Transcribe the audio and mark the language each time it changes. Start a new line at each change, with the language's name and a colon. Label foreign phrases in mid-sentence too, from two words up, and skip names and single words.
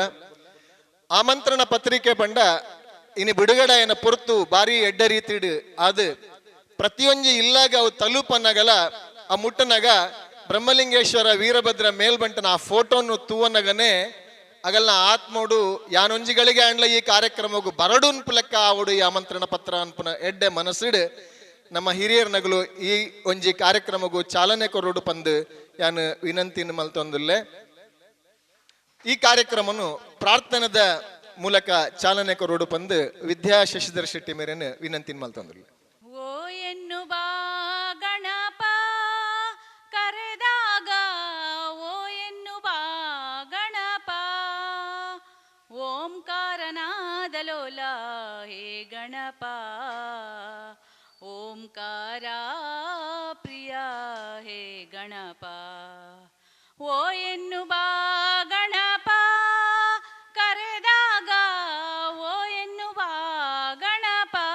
Tulu: ಆಮಂತ್ರಣ ಪತ್ರಿಕೆ ಬಂಡ ಇನ್ನು ಬಿಡುಗಡೆಯನ್ನ ಪೊರ್ತು ಬಾರಿ ಎಡ್ಡ ರೀತಿಡು ಅದು ಪ್ರತಿಯೊಂದು ಇಲ್ಲಾಗ ಅವು ತಲುಪನಗಲ ಆ ಮುಟ್ಟನಗ ಬ್ರಹ್ಮಲಿಂಗೇಶ್ವರ ವೀರಭದ್ರ ಮೇಲ್ಬಂಟನ ಆ ಫೋಟೋನು ತೂವನಗನೆ ಅಗಲ್ನ ಆತ್ಮೋಡು ಯಾನೊಂಜಿಗಳಿಗೆ ಅಂಡ್ಲ ಈ ಕಾರ್ಯಕ್ರಮಗೂ ಬರಡುನ್ ಪುಲಕ್ಕ ಆವಡು ಈ ಆಮಂತ್ರಣ ಪತ್ರ ಅನ್ಪುನ ಎಡ್ಡೆ ಮನಸ್ಸಿಡು ನಮ್ಮ ಹಿರಿಯರ್ ನಗಲು ಈ ಒಂಜಿ ಕಾರ್ಯಕ್ರಮಗೂ ಚಾಲನೆ ಕೊರೋಡು ಪಂದು ಯಾನು ವಿನಂತಿನ ಮಲ್ತೊಂದಿಲ್ಲೆ. ಈ ಕಾರ್ಯಕ್ರಮನು ಪ್ರಾರ್ಥನದ ಮೂಲಕ ಚಾಲನೆ ಕೊರೋಡು ಪಂದು ವಿದ್ಯಾ ಶಶಿಧರ್ ಶೆಟ್ಟಿ ಮೇರೆನು ವಿನಂತಿನ ಮಲ್ತೊಂದಿಲ್ಲೆ.
Kannada: ಓ ಎನ್ನು ಬಾ ಗಣಪ ಕರೆದಾಗ ಓ ಎನ್ನು ಬಾ ಗಣಪ ಓಂಕಾರನಾದಲೋಲ ಹೇ ಗಣಪ ಓಂಕಾರ ಪ್ರಿಯ ಹೇ ಗಣಪ ಓ ಎನ್ನು ಬಾ ಗಣಪ ಕರೆದಾಗ ಓ ಎನ್ನು ಬಾ ಗಣಪ